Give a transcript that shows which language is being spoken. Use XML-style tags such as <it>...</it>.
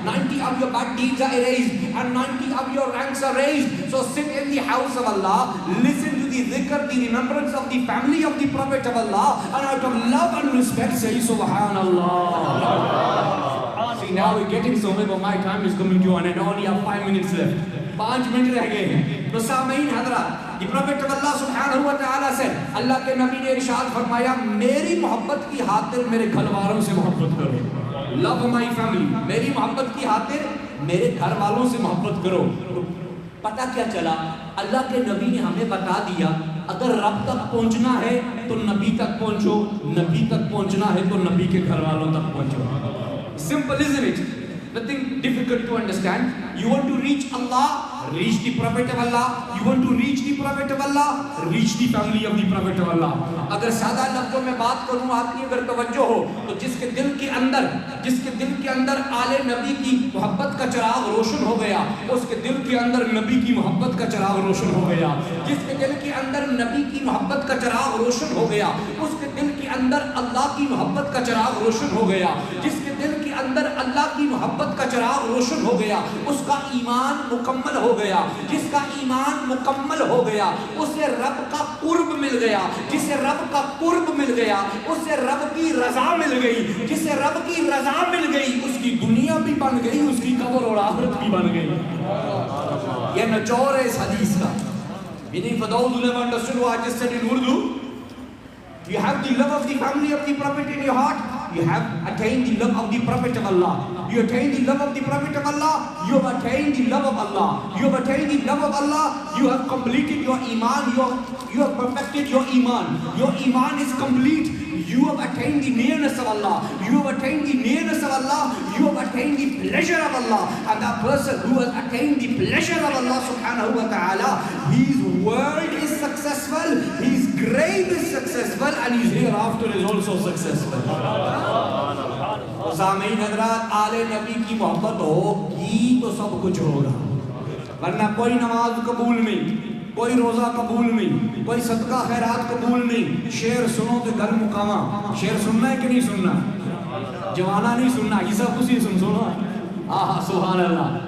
<en>90 of your bad deeds are erased and 90 of your ranks are raised. So sit in the house of Allah, listen to the dhikr, the remembrance of the family of the Prophet of Allah, and out of love and respect say subhanallah. See, now we're getting somewhere, but my time is coming to an end. I only have 5 minutes left.</en> <ur>5 minute رہ گئے ہیں. تو سامعین حضرات,</ur> <en>the Prophet of Allah subhanahu wa ta'ala said,</en> <ur>اللہ کے نبی نے ارشاد فرمایا میری محبت کی خاطر میرے گھر والوں سے محبت کرو.</ur> <en>Love my family.</en> <ur>میری محبت کی خاطر میرے گھر والوں سے محبت کرو. پتہ کیا چلا؟ اللہ کے نبی نے ہمیں بتا دیا اگر رب تک پہنچنا ہے تو نبی تک پہنچو, نبی تک پہنچنا ہے تو نبی کے گھر والوں تک پہنچو.</ur> <en>Simple, isn't it? Nothing difficult to understand. You want to reach Allah, reach the Prophet of Allah. You want to reach the Prophet of Allah, reach the family of the Prophet of Allah.</en> <ur>اگر سادہ لفظوں میں بات کروں آپ کی اگر توجہ ہو تو جس کے دل کے اندر آل نبی کی محبت کا چراغ روشن ہو گیا، اس کے دل کے اندر نبی کی محبت کا چراغ روشن ہو گیا. جس کے دل کے اندر نبی کی محبت کا چراغ روشن ہو گیا، اس کے دل کے اندر اللہ کی محبت کا چراغ روشن ہو گیا. جس کے دل کے اندر اللہ کی محبت کا چراغ روشن ہو گیا، اس کا ایمان مکمل ہو گیا. جس کا ایمان مکمل ہو گیا اسے رب کا قرب مل گیا. جسے رب کا قرب مل گیا اسے رب کی رضا مل گئی. جسے رب کی رضا مل گئی اس کی دنیا بھی بن گئی، اس کی قبر اور آخرت بھی بن گئی. یہ نچوڑ ہے اس حدیث کا.</ur> <en>Meaning for those who never understood what I just said in Urdu, you have the love of the family of the Prophet in your heart, you have attained the love of the Prophet of Allah. You attain the love of the Prophet of Allah, you have attained the love of Allah. You have attained the love of Allah, you have completed your iman, you have perfected your iman. Your iman is complete. You have attained the nearness of Allah. You have attained the nearness of Allah. You have attained the pleasure of Allah. And that person who has attained the pleasure of Allah subhanahu wa ta'ala, his world is successful, his grave is successful, and his hereafter is also successful.</en> <ur>سامعین حضرات، آل نبی کی محبت ہوگی تو سب کچھ ہوگا، ورنہ کوئی نماز قبول نہیں، کوئی روزہ قبول نہیں، کوئی صدقہ خیرات قبول نہیں. شعر سنو تو گل مقامہ. شعر سننا ہے کہ نہیں سننا؟ جوانا نہیں سننا، یہ سب کچھ ہی سنو. آہا سبحان اللہ.</ur>